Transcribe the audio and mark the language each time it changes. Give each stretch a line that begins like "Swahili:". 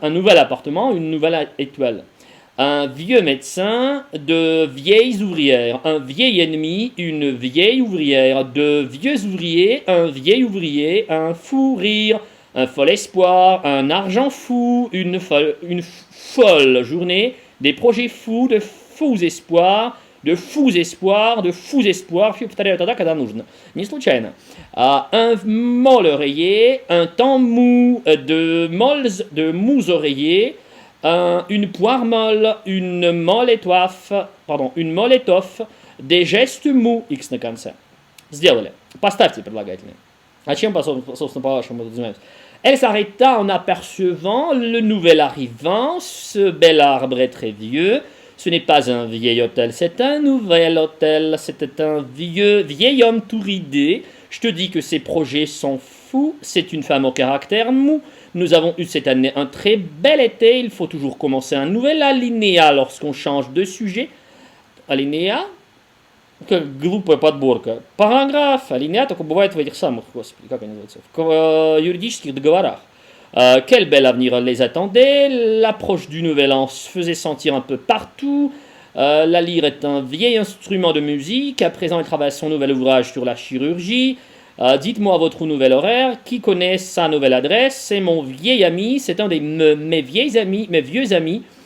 French: Un nouvel appartement, une nouvelle étoile. Un vieux médecin, de vieilles ouvrières. Un vieil ennemi, une vieille ouvrière. De vieux ouvriers, un vieil ouvrier. Un fou rire, un fol espoir. Un argent fou, une folle journée. Des projets fous, de fous espoirs. De fous espoirs,
Russian: все повторяю тогда, когда нужно. Не случайно.
French: Un mol oreiller, un temps mou, de mous oreillers, une poire molle, une molle étoffe, des gestes mous, X
Russian: на конце. Сделали. Поставьте прилагательные. А чем, собственно, по-вашему, это занимаюсь?
French: Elle s'arrêta en apercevant le nouvel arrivant, ce bel arbre est très vieux. Ce n'est pas un vieil hôtel, c'est un nouvel hôtel. C'était un vieil homme tout ridé. Je te dis que ses projets sont fous. C'est une femme au caractère mou. Nous avons eu cette année un très bel été. Il faut toujours commencer un nouvel alinéa lorsqu'on change de sujet.
Russian: Alinéa? Как глупая подборка. Параграф, алинеа только бывает в этих самых, господи, как они называются, в юридических договорах.
French: Quel bel avenir les attendait. L'approche du nouvel an se faisait sentir un peu partout. La lyre est un vieil instrument de musique. À présent, il travaille son nouvel ouvrage sur la chirurgie. Dites-moi votre nouvel horaire. Qui connaît sa nouvelle adresse? C'est mon vieil ami. C'est un de mes vieux amis. C'est un de mes vieux amis.